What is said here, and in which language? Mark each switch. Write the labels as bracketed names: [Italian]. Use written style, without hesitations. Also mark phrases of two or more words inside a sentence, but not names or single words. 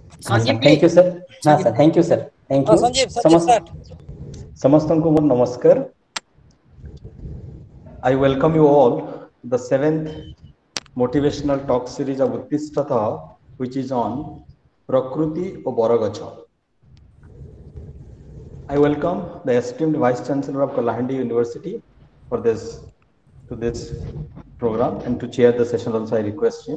[Hindi] हाँ सर संजीव जी [English] thank you sir हाँ sir thank you sir thank you संजीव संजीव सर [Odia] ସମସ୍ତଙ୍କୁ ମୋର ନମସ୍କାର [English] I welcome you all to the 7th motivational talk series of Uttishtata which is on Prakruti o Baragacha. I welcome the esteemed Vice Chancellor of Kalahandi University for this program and to chair the session also I request him.